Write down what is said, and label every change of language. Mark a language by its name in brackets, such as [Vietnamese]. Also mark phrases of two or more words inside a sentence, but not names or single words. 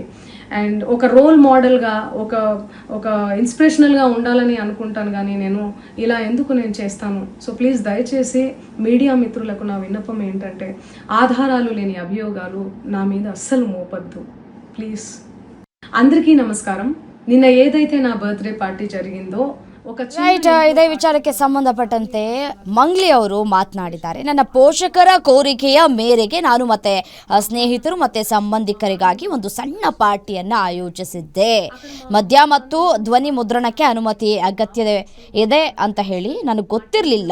[Telugu] అండ్ ఒక [English] role model, [Telugu] ఒక ఇన్స్పిరేషనల్గా ఉండాలని అనుకుంటాను, కానీ నేను ఇలా ఎందుకు నేను చేస్తాను. [English] so please [Telugu] దయచేసి మీడియా మిత్రులకు నా విన్నపం ఏంటంటే, ఆధారాలు లేని అభియోగాలు నా మీద అస్సలు మోపద్దు ప్లీజ్. అందరికీ నమస్కారం. నిన్న ఏదైతే నా [English] birthday party [Telugu] జరిగిందో [Kannada] ಇದೇ ವಿಚಾರಕ್ಕೆ ಸಂಬಂಧಪಟ್ಟಂತೆ ಮಂಗ್ಲಿ ಅವರು ಮಾತನಾಡಿದ್ದಾರೆ. ನನ್ನ ಪೋಷಕರ ಕೋರಿಕೆಯ ಮೇರೆಗೆ ನಾನು ಮತ್ತೆ ಸ್ನೇಹಿತರು ಮತ್ತೆ ಸಂಬಂಧಿಕರಿಗಾಗಿ ಒಂದು ಸಣ್ಣ ಪಾರ್ಟಿಯನ್ನ ಆಯೋಜಿಸಿದ್ದೆ. ಮದ್ಯ ಮತ್ತು ಧ್ವನಿ ಮುದ್ರಣಕ್ಕೆ ಅನುಮತಿ ಅಗತ್ಯ ಇದೆ ಅಂತ ಹೇಳಿ ನನಗೆ ಗೊತ್ತಿರಲಿಲ್ಲ.